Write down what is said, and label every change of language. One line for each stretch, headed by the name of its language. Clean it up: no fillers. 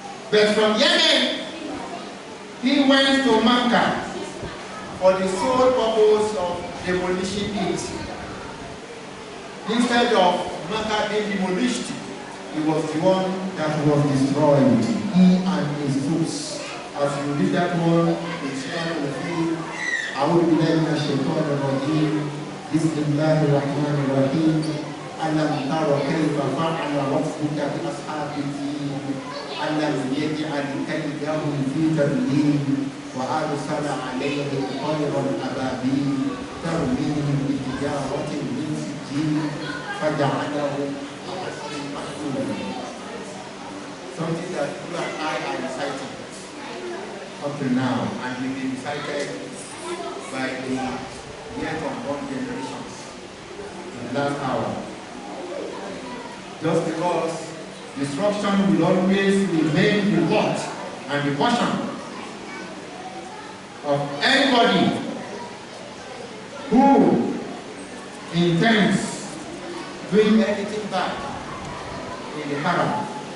English: But from Yemen, he went to Makkah for the sole purpose of demolishing it. Instead of Makkah being demolished, he was the one that was destroyed, he and his troops. As you read that one, it's shared with you.
Arabic: أعوذ بالله من الشيطان الرجيم بسم الله الرحمن الرحيم ألم تر كيف فعل ربك بأصحاب الفيل ألم يجعل كيدهم في تضليل وأرسل عليهم طيرا أبابيل ترميهم بحجارة من سجيل فجعلهم كعصف مأكول.
English: Something that you and I are reciting up to now, and will be recited by the yet unborn generations in the last hour. Just because destruction will always remain the lot and the portion of anybody who intends doing anything bad in the Haram.